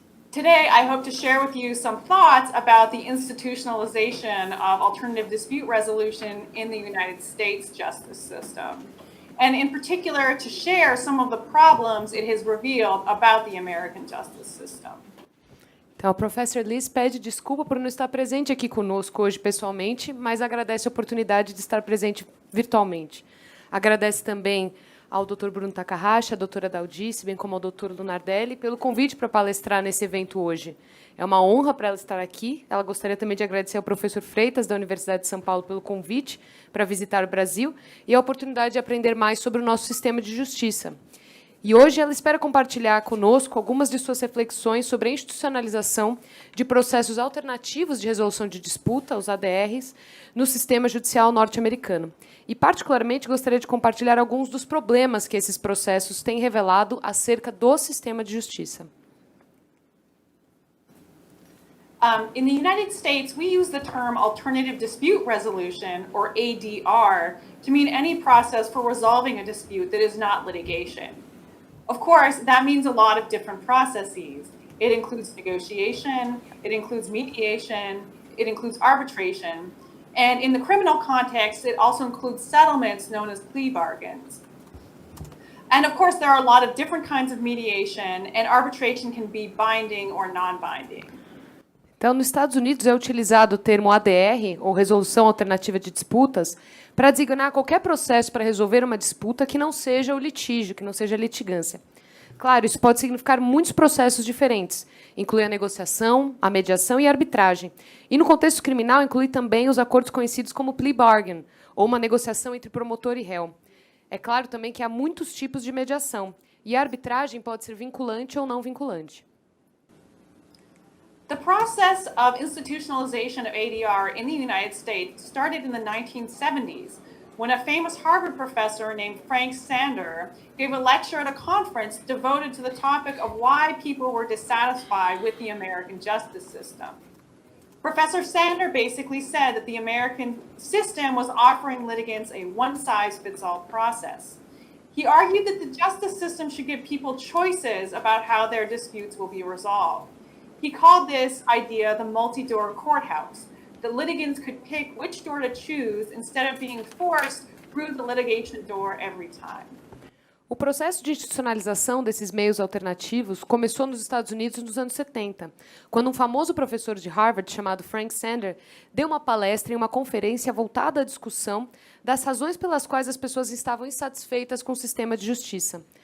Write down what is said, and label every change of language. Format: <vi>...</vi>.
<en>Today, I hope to share with you some thoughts about the institutionalization of alternative dispute resolution in the United States justice system, and in particular, to share some of the problems it has revealed about the American justice system.</en> <pt>Então, o professor Liz pede desculpa por não estar presente aqui conosco hoje pessoalmente, mas agradece a oportunidade de estar presente virtualmente. Agradece também ao Dr. Bruno Takahashi, à doutora Daldice, bem como ao Dr. Lunardelli, pelo convite para palestrar nesse evento hoje. É uma honra para ela estar aqui. Ela gostaria também de agradecer ao professor Freitas, da Universidade de São Paulo, pelo convite para visitar o Brasil e a oportunidade de aprender mais sobre o nosso sistema de justiça. E hoje ela espera compartilhar conosco algumas de suas reflexões sobre a institucionalização de processos alternativos de resolução de disputa, os ADRs, no sistema judicial norte-americano. E, particularmente, gostaria de compartilhar alguns dos problemas que esses processos têm revelado acerca do sistema de justiça.</pt> <en>In the United States, we use the term alternative dispute resolution, or ADR, to mean any process for resolving a dispute that is not litigation. Of course, that means a lot of different processes. It includes negotiation, it includes mediation, it includes arbitration, and in the criminal context, it also includes settlements known as plea bargains. And of course, there are a lot of different kinds of mediation, and arbitration can be binding or non-binding.</en> <pt>Então, nos Estados Unidos é utilizado o termo ADR, ou Resolução Alternativa de Disputas, para designar qualquer processo para resolver uma disputa que não seja o litígio, que não seja a litigância. Claro, isso pode significar muitos processos diferentes, inclui a negociação, a mediação e a arbitragem. E no contexto criminal, inclui também os acordos conhecidos como plea bargain, ou uma negociação entre promotor e réu. É claro também que há muitos tipos de mediação, e a arbitragem pode ser vinculante ou não vinculante.</pt> <en>The process of institutionalization of ADR in the United States started in the 1970s when a famous Harvard professor named Frank Sander gave a lecture at a conference devoted to the topic of why people were dissatisfied with the American justice system. Professor Sander basically said that the American system was offering litigants a one-size-fits-all process. He argued that the justice system should give people choices about how their disputes will be resolved. He called this idea the multi-door courthouse, that litigants could pick which door to choose instead of being forced through the litigation door every time.</en> <pt>O processo de institucionalização desses meios alternativos começou nos Estados Unidos nos anos 70, quando um famoso professor de Harvard, chamado Frank Sander, deu uma palestra em uma conferência voltada à discussão das razões pelas quais as pessoas estavam insatisfeitas com o sistema de justiça.</pt>